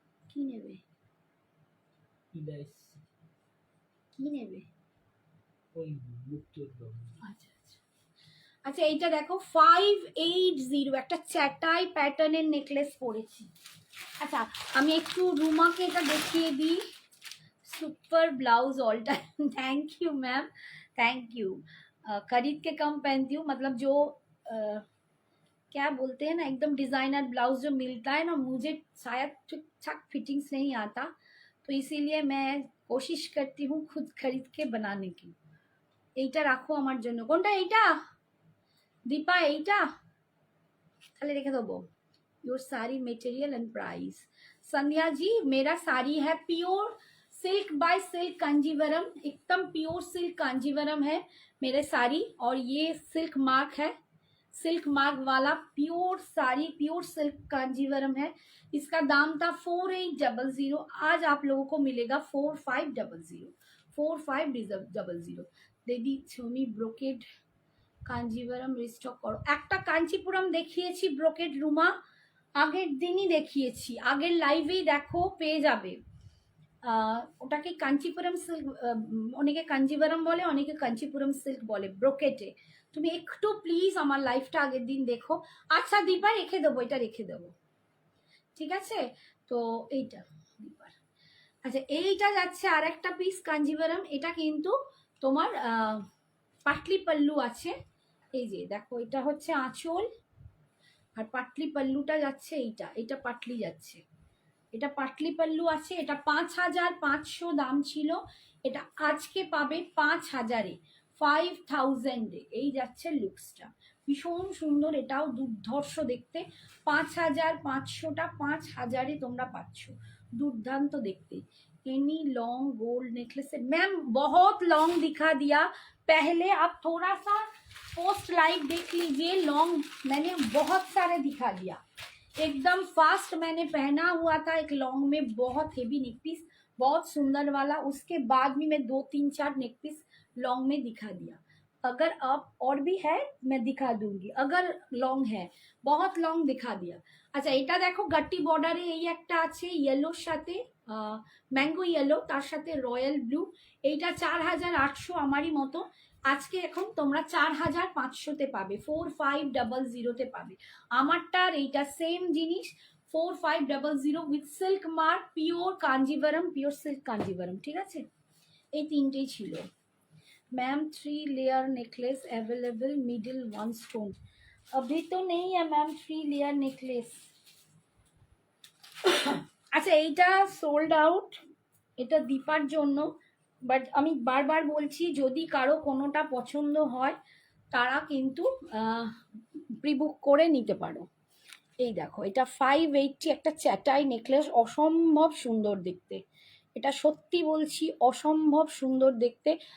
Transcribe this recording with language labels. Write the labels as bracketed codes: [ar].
[bn] কি নেবে কি নেবে? ওই মুক্তোরদম। আচ্ছা আচ্ছা আচ্ছা এইটা দেখো 580 একটা চ্যাটাই প্যাটার্নের নেকলেস পরেছি। আচ্ছা আমি একটু রুমাকে এটা দেখিয়ে দিই। [en] Super blouse all time thank you ma'am thank you. [hi] खरीद के कम पहनती हूँ मतलब जो क्या बोलते हैं ना एकदम डिजाइनर ब्लाउज जो मिलता है ना मुझे शायद ठीक ठाक फिटिंग्स नहीं आता तो इसीलिए मैं कोशिश करती हूँ खुद खरीद के बनाने की। [bn] এইটা রাখো আমার জন্য। কোনটা এইটা দীপা? এইটা তাহলে রেখে দেবো। [en] Your sari material and price. [hi] Sandhya ji मेरा साड़ी है pure silk bye silk Kanjeevaram, एकदम प्योर सिल्क कांजीवरम है मेरे साड़ी और ये सिल्क मार्क है, सिल्क मार्क वाला pure sari pure silk Kanjeevaram है। इसका दाम था 4800, आज आप लोगों को मिलेगा 4500 4500। [bn] दीदी छमी ब्रोकेड কাঞ্জিভারাম রিস্টক করো। একটা কাঞ্চিপুরম দেখিয়েছি ব্রোকেড রুমা, আগের দিনই দেখিয়েছি, আগের লাইভেই দেখো পেয়ে যাবে। ওটাকে কাঞ্চিপুরম সিল্ক, অনেকে কাঞ্জিভারাম বলে অনেকে কাঞ্চিপুরম সিল্ক বলে ব্রোকেটে। তুমি একটু প্লিজ আমার লাইভটা আগের দিন দেখো। আচ্ছা দীপা রেখে দেবো, এটা রেখে দেবো ঠিক আছে। তো এইটা দীপার। আচ্ছা এইটা যাচ্ছে আর একটা পিস কাঞ্জিভারাম, এটা কিন্তু তোমার পাটলি পাল্লু আছে। এই যে দেখো এটা হচ্ছে আঁচল আর পাটলি পাল্লুটা যাচ্ছে এইটা, এটা পাটলি যাচ্ছে, এটা পাটলি পাল্লু আছে। এটা 5500 দাম ছিল, এটা আজকে পাবে 5000-এ 5000-এ। এই যাচ্ছে লুকসটা, ভীষণ সুন্দর, এটাও দুর্ধর্ষ দেখতে। 5500টা 5000-এ তোমরা পাচ্ছ, दुर्दांत देखते। [hi] एनी लॉन्ग गोल्ड नेकलेस है मैम, बहुत लॉन्ग दिखा दिया पहले, आप थोड़ा सा पोस्ट लाइव देख लीजिए। लॉन्ग मैंने बहुत सारे दिखा दिया, एकदम फास्ट मैंने पहना हुआ था एक लॉन्ग में बहुत हेवी नेक पीस, बहुत सुंदर वाला। उसके बाद भी मैं 2-3-4 नेक पीस लॉन्ग में दिखा दिया। अगर आप और भी है मैं दिखा दूंगी, अगर लॉन्ग है बहुत लॉन्ग दिखा दिया। [bn] আচ্ছা এটা দেখো গাট্টি বর্ডারে এই একটা আছে ইয়েলোর সাথে, ম্যাঙ্গো ইয়েলো, তার সাথে রয়্যাল ব্লু। এইটা 4800 আমারই মতো। আজকে এখন তোমরা 4500-তে পাবে, 4500-তে পাবে। আমারটার এইটা সেম জিনিস 4500 with silk mark pure Kanjivaram, pure silk Kanjivaram. ঠিক আছে, এই তিনটেই ছিল। [en] ma'am 3 layer necklace available middle 1 stone, [hi] अभी तो नहीं है मैम 3 लेयर नेकलेस। [bn] আচ্ছা এইটা সোল্ড আউট, এটা দীপার জন্য। বাট আমি বারবার বলছি যদি কারো কোনোটা পছন্দ হয় তারা কিন্তু প্রিবুক করে নিতে পারো। এই দেখো এটা 580 একটা চ্যাটাই নেকলেস, অসম্ভব সুন্দর দেখতে, এটা সত্যি বলছি অসম্ভব সুন্দর দেখতে।